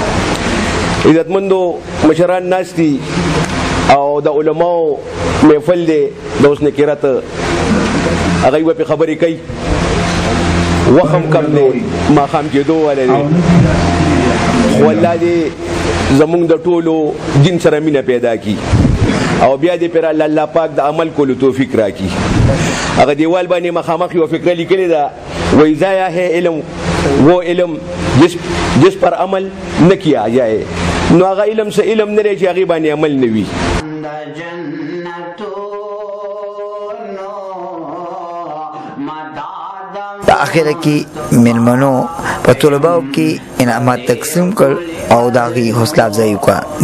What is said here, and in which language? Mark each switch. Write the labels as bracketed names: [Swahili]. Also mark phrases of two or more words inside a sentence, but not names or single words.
[Pashto] عزتمندو مشران ناست دي او د علماو محفل دی د اوس نکرت، هغوی به پې خبرې کوي، وخت هم کم دی، ماښام کېدو والی دی، خو الله دې زمونږ د ټولو دین سره مینه پیدا کړي او بیا دې پرې الله پاک د عمل کولو توفیق راکړي. هغه دیوال باندې مخامخ یوه فکره لیکلې ده، وایي [Urdu] ضایع ہے علم وہ علم جس پر عمل نه کیا جائے. [Pashto] نو هغه علم څه علم نه دی چې هغې باندې عمل نه وي. په اخره کې مېلمنو په طلباو کې انعامات تقسیم کړ او د هغې حوصله افزایي وکړه.